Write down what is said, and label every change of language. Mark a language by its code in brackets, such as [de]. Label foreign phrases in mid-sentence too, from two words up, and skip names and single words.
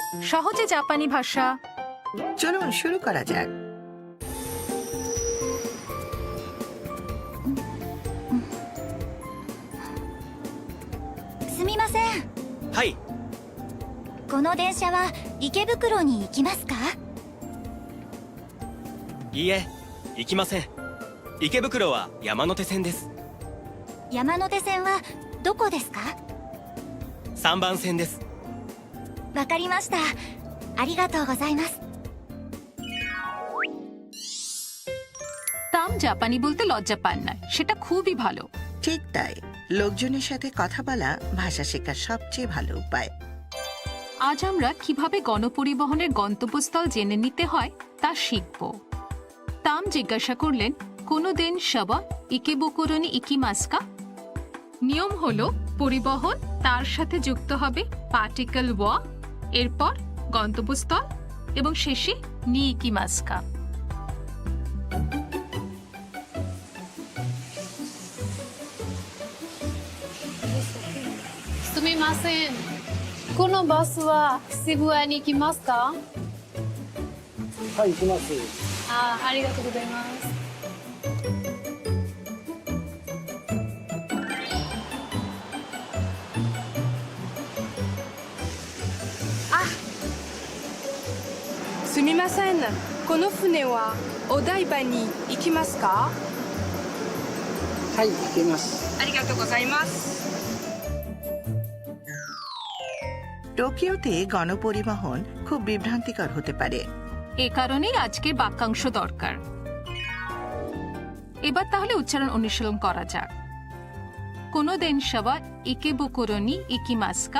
[bn] সহজে জাপানি ভাষা। চলুন শুরু করা যাক। [ja] すみません。はい。この電車は池袋に行きますか？いいえ、行きません。池袋は山手線です。山手線はどこですか 3番線です。わかりました。ありがとうございます。 [bn] তাম জাপানি বলতে লজ্জা পান না, সেটা খুবই ভালো। ঠিক তাই, লোকজনের সাথে কথা বলা ভাষা শেখার সবচেয়ে ভালো উপায়। আজ আমরা কিভাবে গণপরিবহনের গন্তব্যস্থল জেনে নিতে হয় তা শিখব। তাম জিজ্ঞাসা করলেন, [ja] この電車は池袋に行きますか? [bn] নিয়ম হলো পরিবহন, তার সাথে যুক্ত হবে পার্টিকেল ওয়া, এরপর গন্তব্যস্থল এবং শেষে [ja] に行きますか. すみません。このバスは渋谷に行きますか？はい、行きます。ありがとうございます。すみません。この船はお台場に行きますか？はい、行けます。ありがとうございます。 [bn] টোকিওতে গণপরিবহন খুব বিভ্রান্তিকর হতে পারে। এ কারণেই আজকের বাক্যাংশ দরকার। এবার তাহলে উচ্চারণ অনুশীলন করা যাক। [ja] この電車は池袋に行きますか?